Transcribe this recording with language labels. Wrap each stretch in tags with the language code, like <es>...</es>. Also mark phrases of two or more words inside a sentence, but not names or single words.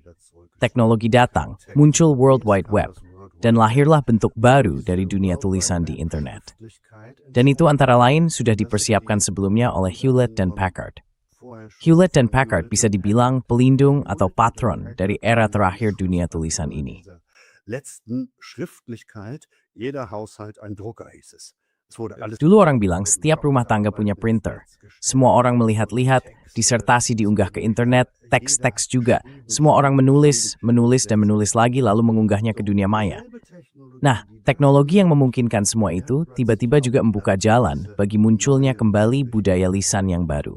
<id>Teknologi datang, muncul World Wide Web, dan lahirlah bentuk baru dari dunia tulisan di internet. Dan itu antara lain sudah dipersiapkan sebelumnya oleh Hewlett dan Packard. Hewlett dan Packard bisa dibilang pelindung atau patron dari era terakhir dunia tulisan ini.</id> <de>Letzten Schriftlichkeit, jeder Haushalt ein Drucker hieß es.</de> <id>Dulu orang bilang setiap rumah tangga punya printer. Semua orang melihat-lihat, disertasi diunggah ke internet, teks-teks juga. Semua orang menulis dan menulis lagi lalu mengunggahnya ke dunia maya. Nah, teknologi yang memungkinkan semua itu tiba-tiba juga membuka jalan bagi munculnya kembali budaya lisan yang baru.</id>